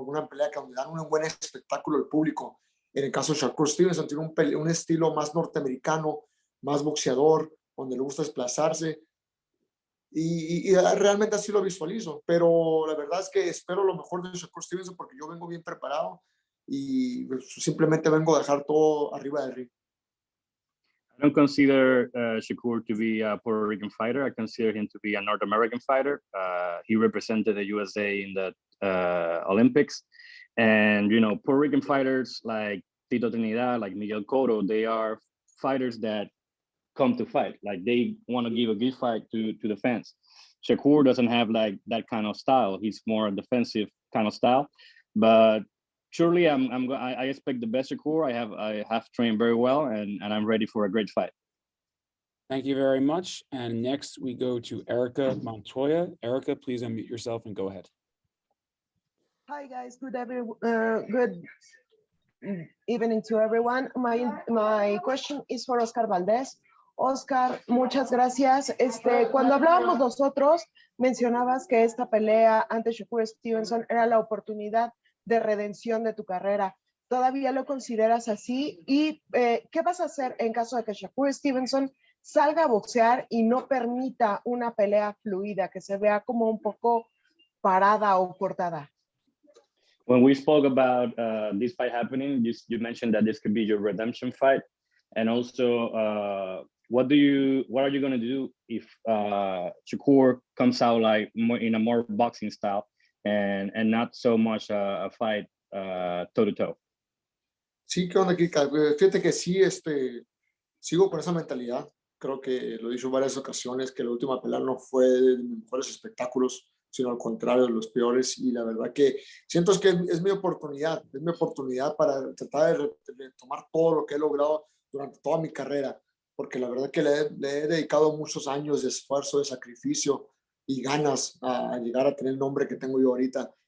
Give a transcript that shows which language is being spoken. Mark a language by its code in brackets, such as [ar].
[es] Una pelea que donde dan un buen espectáculo al público. En el caso de Shakur Stevenson tiene un estilo más norteamericano, más boxeador, donde le gusta desplazarse. Y realmente así lo visualizo, pero la verdad es que espero lo mejor de Shakur Stevenson porque yo vengo bien preparado y simplemente vengo a dejar todo arriba del ring. [en] I don't consider Shakur to be a Puerto Rican fighter. I consider him to be a North American fighter. He represented the USA in the Olympics. And, you know, Puerto Rican fighters like Tito Trinidad, like Miguel Cotto, they are fighters that come to fight. Like they want to give a good fight to the fans. Shakur doesn't have like that kind of style. He's more a defensive kind of style. But surely I expect the best Shakur. I have trained very well and I'm ready for a great fight. Thank you very much. And next we go to Erica Montoya. Erica, please unmute yourself and go ahead. Hi guys, good evening to everyone. My question is for Oscar Valdez. [es] Oscar, muchas gracias. Cuando hablábamos nosotros, mencionabas que esta pelea ante Shakur Stevenson era la oportunidad de redención de tu carrera. ¿Todavía lo consideras así? ¿Y qué vas a hacer en caso de que Shakur Stevenson salga a boxear y no permita una pelea fluida, que se vea como un poco parada o cortada? [en] When we spoke about this fight happening, you mentioned that this could be your redemption fight, and also what are you going to do if Shakur comes out like more in a more boxing style and not so much a fight toe to toe? [es] Sí, ¿qué onda, Kika? Fíjate que sí, sigo con esa mentalidad. Creo que lo he dicho en varias ocasiones, que la última pelea no fue de mis mejores espectáculos, sino al contrario, de los peores. Y la verdad que siento que es mi oportunidad para tratar de tomar todo lo que he logrado durante toda mi carrera, porque la verdad que le he dedicado muchos años de esfuerzo, de sacrificio y ganas a llegar a tener el nombre que tengo yo ahorita.